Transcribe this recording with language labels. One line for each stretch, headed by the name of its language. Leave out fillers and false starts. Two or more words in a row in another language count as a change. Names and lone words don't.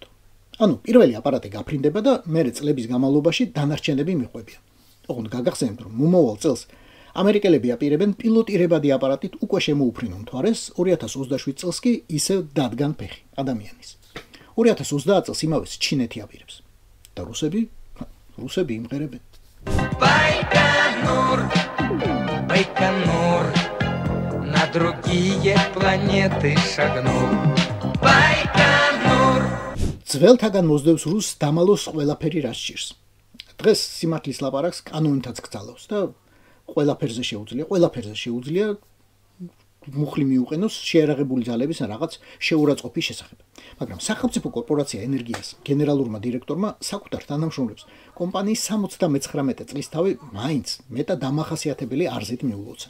Georgian: ანუ პირველი აპარატი გაფრინდება და მერე წლების განმავლობაში დანარჩენები მიყვებიან. ოღონდ გაგახსენებთ, რომ მომავალ წელს ამერიკელები აპირებენ პილოტირებადი აპარატით უკვე შემოუფრინონ მთვარეს, 2027 წელს კი ისევ დადგან ფეხი ადამიანის. 2030 წელს იმავეს ჩინეთი აპირებს. და რუსები იმღერებენ.
Russian: Байконур, Байконур, на другие планеты шагнул. Байконур.
Georgian: ძველთაგან მოსდევს რუსს დამალოს ყველაფერი რაც ჭირს. დღეს სიმართლის ლაპარაკს კანონითაც გწალავს და ყველაფერზე შეუძლია მუხლი მიუყენოს შეერაღებული ძალების რაღაც შეურაცხყოფის შესახებ. მაგრამ სახელმწიფო კორპორაცია ენერგიას გენერალურმა დირექტორმა საკუთარ თანამშრომლებს კომპანიის 79 წლის თავი მაინც მეტად დამახასიათებელი არზით მიულოცა.